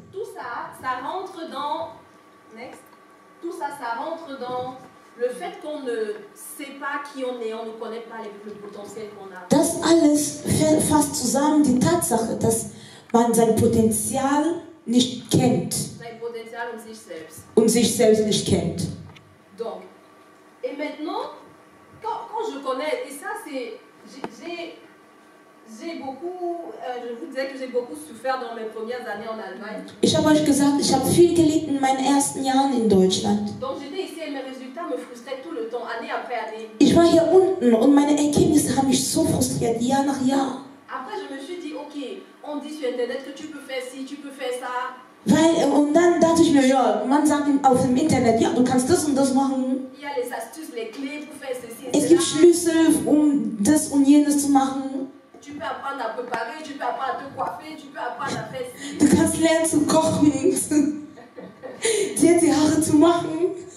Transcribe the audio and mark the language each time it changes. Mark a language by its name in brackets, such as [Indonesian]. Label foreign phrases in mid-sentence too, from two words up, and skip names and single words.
[German] Das alles fasst zusammen die Tatsache, dass man sein Potenzial nicht kennt und sich selbst nicht kennt. [French] Donc, et maintenant, quand je connais, et ça c'est, j'ai beaucoup, je vous disais que j'ai beaucoup souffert dans mes premières années en Allemagne. [German] Ich habe euch gesagt, ich habe viel gelitten in meinen ersten Jahren in Deutschland. [French] Donc j'étais ici et mes résultats me frustraient tout le temps, année après année. [German] Ich war hier unten und meine Ergebnisse haben mich so frustriert, Jahr nach Jahr. [French] Après je me suis dit, ok, on dit sur Internet que tu peux faire ci, tu peux faire ça. [German] Und dann dachte ich mir, ja, man sagt auf dem Internet, ja, du kannst das und das machen. Es gibt Schlüssel, um das und jenes zu machen. Du kannst lernen zu kochen, dir die Haare zu machen.